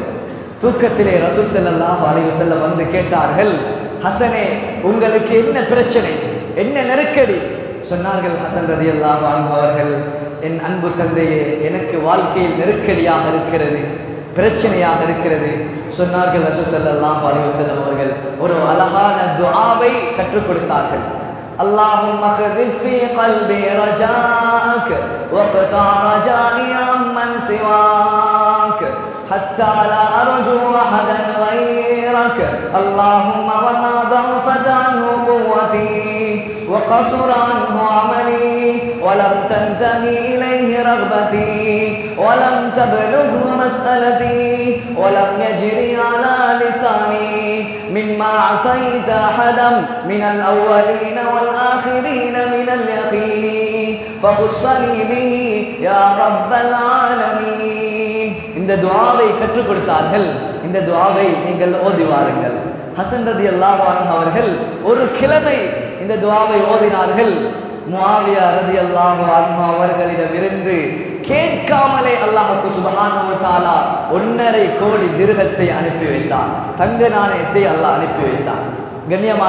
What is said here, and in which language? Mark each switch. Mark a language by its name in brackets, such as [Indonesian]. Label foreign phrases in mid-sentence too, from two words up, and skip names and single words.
[Tamil] தூக்கத்திலே ரசூல் [Arabic] صلى الله عليه وسلم [Tamil] வந்து கேட்டார்கள், ஹசனே, உங்களுக்கு என்ன பிரச்சனை, என்ன நெருக்கடி? சொன்னார்கள் ஹசன் [Arabic] رضي الله عنه [Tamil] அவர்கள், என் அன்பு தந்தையே, எனக்கு வாழ்க்கையில் நெருக்கடியாக இருக்கிறது, பிரச்சனையாக இருக்கிறது. சொன்னார்கள் ரசூல் [Arabic] صلى الله عليه وسلم [Tamil] அவர்கள் ஒரு அழகான துஆவை கற்றுக் கொடுத்தார்கள். [Arabic] اللهم اخذف في قلبي رجاءك واقطع رجائي عمن سواك حتى لا أرجو أحدا غيرك اللهم وما ضعفت عنه قوتي وقصر عنه عملي ولم تنتهي إليه رغبتي ولم تبلغه مسألتي ولم يجري على لساني مما أعطيت أحدا من الأولين والآخرين من اليقين فخصني به يا رب العالمين. [Tamil] இந்த துஆவை கற்றுக் கொடுத்தார்கள். இந்த துஆவை நீங்கள் ஓதி வாருங்கள். ஹசன் [Arabic] رضي الله عنه [Tamil] அவர்கள் ஒரு கிழமை இந்த துஆவை ஓதினார்கள். முஆவியா [Arabic] رضي الله عنه [Tamil] அவர்களிடமிருந்து கேட்காமலே [Arabic] الله سبحانه وتعالى [Tamil] 1.5 கோடி திர்ஹத்தை அனுப்பி வைத்தான், தங்க நாணயத்தை அல்லாஹ் அனுப்பி வைத்தான்.